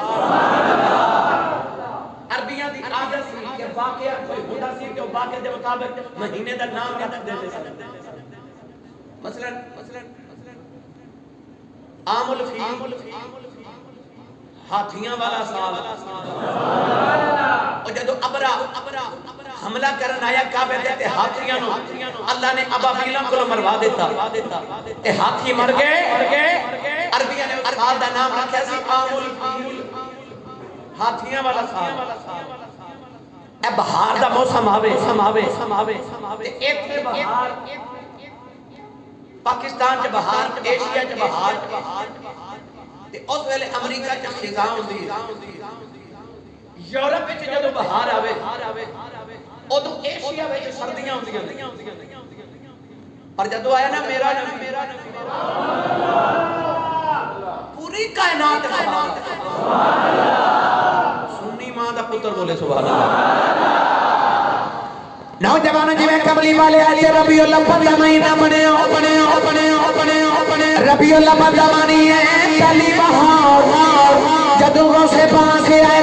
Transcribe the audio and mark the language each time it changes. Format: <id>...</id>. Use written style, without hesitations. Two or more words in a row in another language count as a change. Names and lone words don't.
<pa>عربیاں دی عادت سی کہ واقعہ کوئی ہوتا سی کہ واقعے دے مطابق مہینے دا نام رکھ دیتے سن مثلا</pa> <ar>عام الفیل</ar> <pa>ہاتھیاں والا سال اور جدو ابرا حملہ کرن آیا کعبے تے ہاتھیاں نو اللہ نے ابابیلاں کو مروا دیتا تے ہاتھی مر گئے عربیاں نے اس سال دا نام رکھیا سی</pa> <ar>عام الفیل</ar> <pa>ہاتھیاں والا سال اے بہار دا موسم آوے ایتھے بہار پاکستان چ بہار ایشیا چ بہار تے اس ویلے امریکہ چ خزاں ہوندی یورپ وچ جدوں بہار آوے اودوں ایشیا وچ سردیاں ہوندیاں پر جدوں آیا نا میرا نبی پوری کائنات سنی ماں دا پتر بولے</pa> <ar>سبحان اللہ</ar> <pa>نوجوان جی میں کملی والے آئے ربیع الاول دا مہینہ بنے ربیع الاول دا معنی ہے پہلی بہار جدوں غوث پاک آئے</pa>